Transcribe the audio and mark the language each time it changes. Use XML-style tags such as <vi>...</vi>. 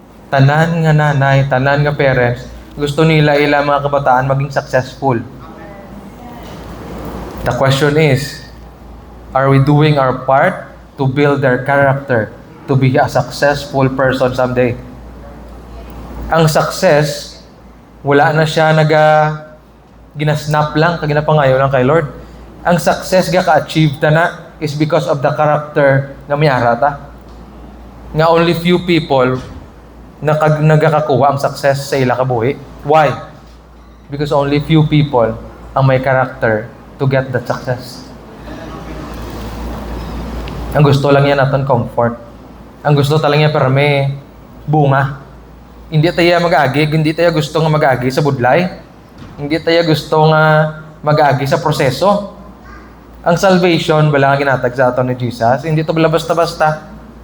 <hil>Tanan nga nanay, tanan nga parents, gusto nila mga kabataan maging successful.</hil> <en>The question is, are we doing our part to build their character to be a successful person someday?</en> <hil>Ang success, wala na siya ginasnap lang, kaginapangayo lang kay Lord. Ang success ka-achieve ta na is because of the character na mayara ta. Nga only few people nagkakakuha ang success sa ila kabuhi.</hil> <en>Why? Because only few people ang may character to get that success.</en> <tl>Ang gusto lang yan natin comfort.</tl> <hil>Ang gusto talang yan pero may bunga. Hindi tayo mag-agi, hindi tayo gusto nga mag-agi sa budlay. Hindi tayo gusto nga mag-agi sa proseso. Ang salvation, wala nga ginatag sa aton ni Jesus, hindi ito bala basta-basta.</hil>